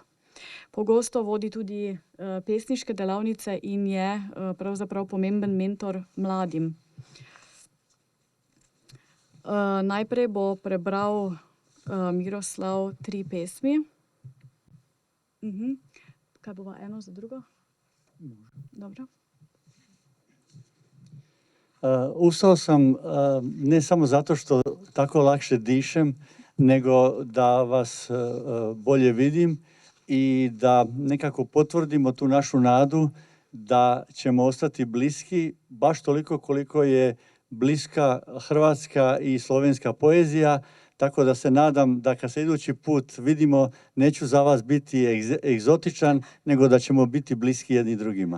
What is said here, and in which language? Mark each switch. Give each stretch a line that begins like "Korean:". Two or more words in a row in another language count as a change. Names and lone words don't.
Slovenian: Pogosto vodi tudi pesniške delavnice in je pravzaprav pomemben mentor mladim. Najprej bo prebral Miroslav 3 pesmi. Kaj bova eno za drugo? Dobro.
Croatian: Ustao sam ne samo zato što tako lakše dišem, nego da vas bolje vidim i da nekako potvrdimo tu našu nadu da ćemo ostati bliski baš toliko koliko je bliska hrvatska i slovenska poezija, tako da se nadam da kad se idući put vidimo, neću za vas biti egzotičan, nego da ćemo biti bliski jedni drugima.